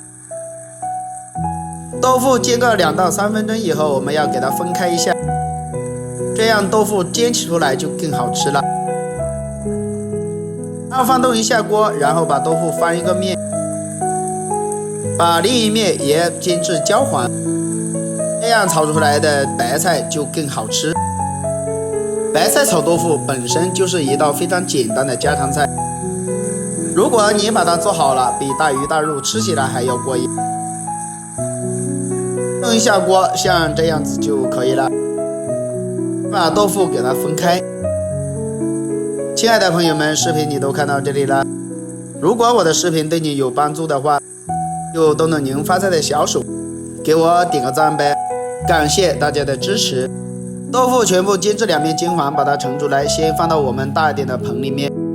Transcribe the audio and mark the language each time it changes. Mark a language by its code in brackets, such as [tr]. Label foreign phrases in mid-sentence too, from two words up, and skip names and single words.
[zh] 豆腐煎個2到3分鐘以後，我們要給它分開一下，這樣豆腐煎起出來就更好吃了。然後放動一下鍋，然後把豆腐翻一個面，把另一面也煎至焦黃，這樣炒出來的白菜就更好吃。白菜炒豆腐本身就是一道非常簡單的家常菜， 如果你把它做好了，比大鱼大肉吃起来还要过瘾。弄一下锅，像这樣子就可以了。把豆腐給它分開。親愛的朋友們，視頻你都看到這裡了。如果我的視頻對你有幫助的話，就動動您發財的小手，給我點個讚唄，感謝大家的支持。豆腐全部煎至兩面金黃，把它盛出來，先放到我們大一點的盆裡面。